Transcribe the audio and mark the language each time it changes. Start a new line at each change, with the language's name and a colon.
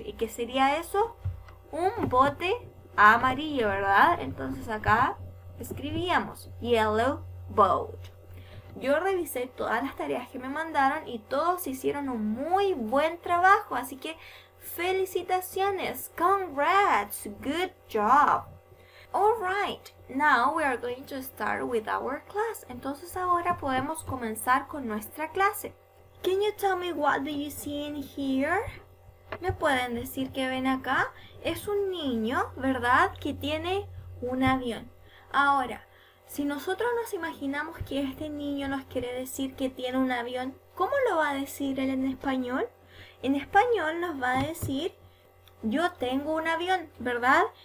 Spanish: ¿Y qué sería eso? Un bote amarillo, ¿verdad? Entonces acá escribíamos
English: yellow boat.
Spanish: Yo revisé todas las tareas que me mandaron y todos hicieron un muy buen trabajo. Así que felicitaciones.
English: Congrats. Good job. Alright, now we are going to start with our class.
Spanish: Entonces ahora podemos comenzar con nuestra clase.
English: Can you tell me what do you see in here?
Spanish: ¿Me pueden decir qué ven acá? Es un niño, ¿verdad? Que tiene un avión. Ahora, si nosotros nos imaginamos que este niño nos quiere decir que tiene un avión, ¿cómo lo va a decir él en español? En español nos va a decir, yo tengo un avión, ¿verdad?